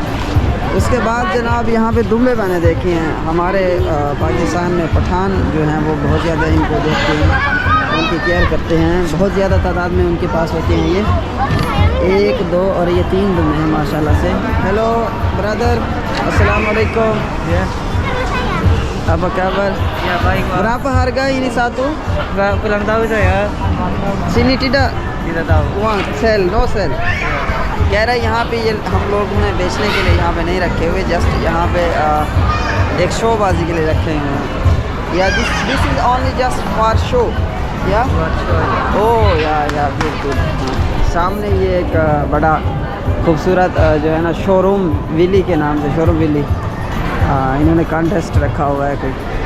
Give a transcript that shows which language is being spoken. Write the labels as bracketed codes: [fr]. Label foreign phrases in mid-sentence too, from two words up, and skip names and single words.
[ur] اس کے بعد جناب یہاں پے دنبے میں نے دیکھے ہیں. ہمارے پاکستان میں پٹھان جو ہیں وہ بہت زیادہ ان کو دیکھتے ہیں، ان کی کیئر کرتے ہیں، بہت زیادہ تعداد میں ان کے پاس ہوتے ہیں. یہ 1 2 اور یہ 3 دنبے ہیں ماشاءاللہ سے. [en] hello brother, [ar] السلام علیکم, [id] apa kabar? Ya baik Pak. Berapa harga ini satu? Nggak kurang tahu saya. Sini tidak? Tidak tahu. [en] वहाँ sale, no sale. [ur] کہہ رہا ہے یہاں پے یہ ہم لوگ نے بیچنے کے لیے یہاں پے نہیں رکھے ہوئے، جسٹ یہاں پے ایک شوبازی کے لیے رکھے ہوئے ہیں. [en] Yeah this is only just for show yeah? oh yeah बिल्कुल। [ur] سامنے یہ ایک بڑا خوبصورت جو ہے نا شوروم ولی کے نام سے، شوروم ولی، انہوں نے کانٹیسٹ رکھا ہوا ہے کوئی.